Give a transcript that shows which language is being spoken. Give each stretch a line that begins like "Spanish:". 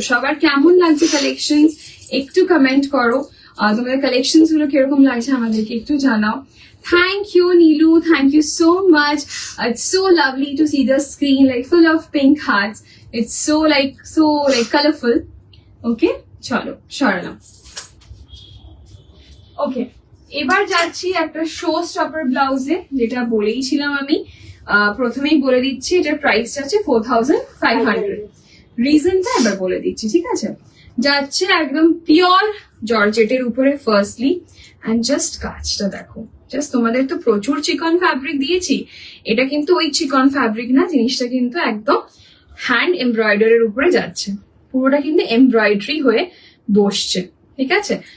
Bangla: সবার কেমন লাগছে কালেকশন একটু কমেন্ট করো, তোমাদের কালেকশন গুলো কিরকম লাগছে আমাদেরকে একটু জানাও।
English: Thank you, Neelu. Thank you so much. It's so lovely to see the screen like full of pink hearts. It's so colorful.
Bangla: Okay, চলো সরালাম। ওকে, এবার যাচ্ছি একটা শো স্টপার ব্লাউজে, যেটা বলেইছিলাম আমি, প্রথমেই বলে দিচ্ছি এটার প্রাইস যাচ্ছে 4500। রিজনটা এবার বলে দিচ্ছি, ঠিক আছে। যাচ্ছে একদম পিওর জর্জেটের উপরে ফার্স্টলি, অ্যান্ড জাস্ট কাজটা দেখো, জাস্ট তোমাদের তো প্রচুর চিকন ফ্যাব্রিক দিয়েছি, এটা কিন্তু ওই চিকন ফ্যাব্রিক না, জিনিসটা কিন্তু একদম হ্যান্ড এমব্রয়ডারির উপরে যাচ্ছে, পুরোটা কিন্তু এমব্রয়ডারি হয়ে বসছে, ঠিক আছে।